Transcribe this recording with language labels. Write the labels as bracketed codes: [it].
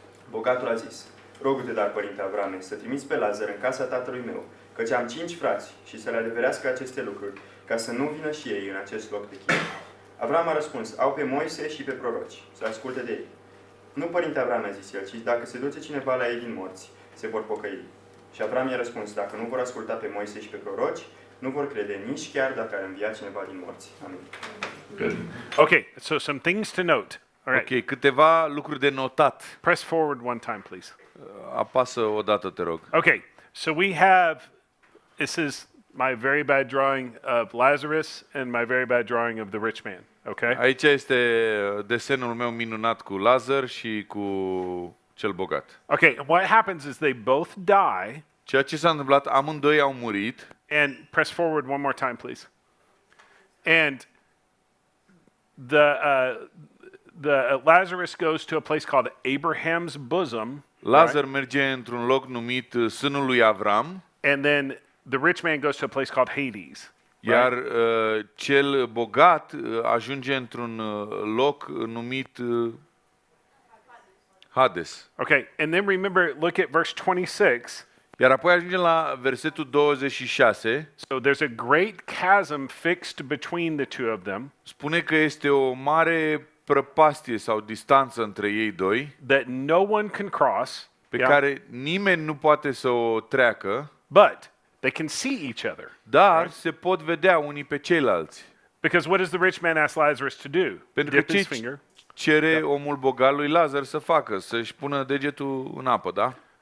[ro] Bogatul a zis: rogu-te, dar, părinte Avrame, să trimiți pe Lazar în casa tatălui meu, căci am 5 frați, și să le adeverească aceste lucruri, ca să nu vină și ei în acest loc de chin. Avram a răspuns: au pe Moise și pe proroci, să asculte de ei. Nu, părinte Avram, a zis el, ci dacă se duce cineva la ei din morți, se vor pocăi. Și Avram i-a răspuns: dacă nu vor asculta pe Moise și pe proroci, nu vor crede nici chiar dacă ar învia cineva din morți. Amin. [en] Good. Okay, so some things to note. All right. [ro] Ok, câteva lucruri de notat. [en] Press forward one time, please. [ro] Apasă o dată, te rog. [en] Okay, so we have, this is my very bad drawing of Lazarus and my very bad drawing of the rich man. Okay? [ro] Aici este desenul meu minunat cu Lazar și cu cel bogat. [en] Okay, and what happens is they both die, [ro] Ceea ce s-a întâmplat, amândoi au murit. [en] and press forward one more time, please. And the Lazarus goes to a place called Abraham's bosom, [ro] Lazar merge într-un loc numit sânul lui Avram, [en] and then the rich man goes to a place called Hades. [ro] iar cel bogat ajunge într-un loc numit Hades. [en] Okay, and then remember, look at verse 26. [ro] Iar apoi ajungem la versetul 26. [en] So there's a great chasm fixed between the two of them [ro] Spune că este o mare prăpastie sau distanță între ei doi, [en] that no one can cross, [ro] pe care nimeni nu poate să o treacă, [en] but they can see each other. [ro] dar se pot vedea unii pe ceilalți. [en] Because what does the rich man ask Lazarus to do? [ro] Pentru că [en] Dip his [ro] ce [en] finger. [ro] cere omul bogat lui Lazar să facă? Să-și pună degetul în apă, da?